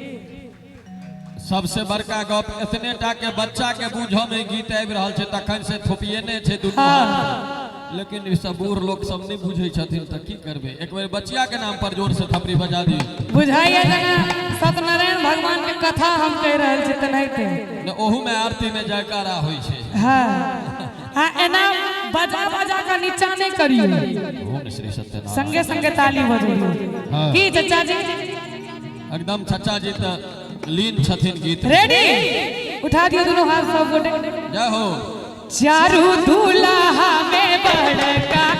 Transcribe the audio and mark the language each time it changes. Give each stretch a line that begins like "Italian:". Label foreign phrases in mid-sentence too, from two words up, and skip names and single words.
Maithili: सबसे बड़का गप इतने टा के बच्चा के बूझो में गीत आबि रहल छे, तखन से थोपिएने छे दुनू, लेकिन ई सब बूढ़ लोग सब नहीं बुझै छथिन त की करबे। एक बेर बच्चिया के नाम पर जोर से थपड़ी बजा दी। बुझाइए जना सत्यनारायण भगवान के कथा हम कह रहल छी तनाइते न, ओहू में आरती में जयकारा होय छे। हां आ एना बजा बजा के नीचा नहीं करियो, ओम श्री सत्यनारायण संगे संगे ताली बजाइयो। हाँ। की चाचा जी एकदम चाचा जी त लीन छथिन गीत। रेडी उठा दियो दोनों हाथ सब गोटे। जय हो। चारू दूल्हा में बड़का